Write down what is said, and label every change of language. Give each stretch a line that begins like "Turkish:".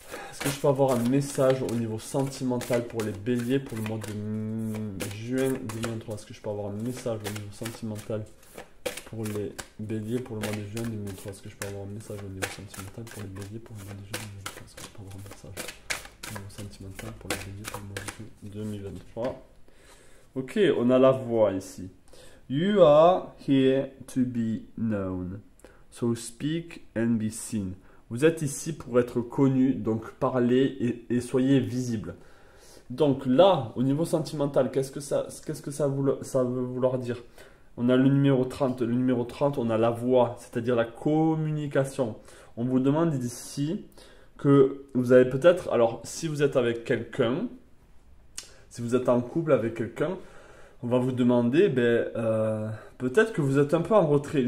French: Est-ce que je peux avoir un message au niveau sentimental pour les béliers pour le mois de juin 2023? Est-ce que je peux avoir un message au niveau sentimental pour les béliers pour le mois de juin 2023? Est-ce que je peux avoir un message au niveau sentimental pour les béliers pour le mois de juin 2023? Est-ce que je peux avoir un message au niveau sentimental pour les béliers pour le mois de juin 2023? Ok, on a la voix ici.
English: You are here to be known, so speak and be seen.
French: Vous êtes ici pour être connu, donc parlez et soyez visible. Donc là, au niveau sentimental, qu'est-ce que ça veut vouloir dire? On a le numéro 30. Le numéro 30, on a la voix, c'est-à-dire la communication. On vous demande ici que vous avez peut-être, alors si vous êtes avec quelqu'un, si vous êtes en couple avec quelqu'un, on va vous demander, peut-être que vous êtes un peu en retrait.